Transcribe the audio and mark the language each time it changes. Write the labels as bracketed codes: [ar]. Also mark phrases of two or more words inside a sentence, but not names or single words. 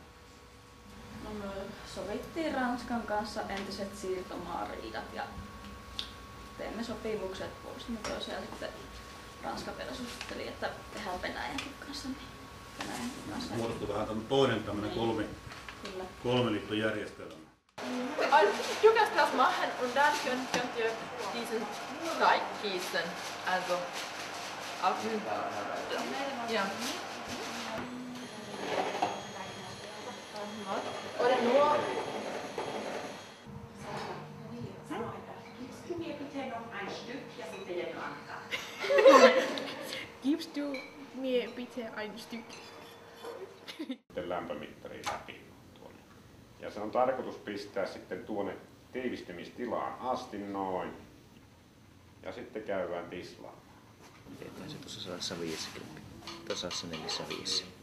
[fi] No, me sovittiin Ranskan kanssa entiset siirtomaariidat ja teimme sopimukset puolustimme toisiaan sitten Ranska vielä suositteli, että tehdään Venäjänkin kanssa. Muodostui vähän toinen tämmöinen kolmeliittojärjestelmä. [de] Du kannst das machen und dann könnt ihr diesen Teig gießen. Also auf ja. Oder nur Gibst du mir bitte ein Stück? [fi] Lämpömittari läpi tuonne. Ja se on tarkoitus pistää sitten tuonne tiivistymistilaan asti noin. Ja sitten käydään tislaamaan. Teetään se tuossa 150. Tuossa 45.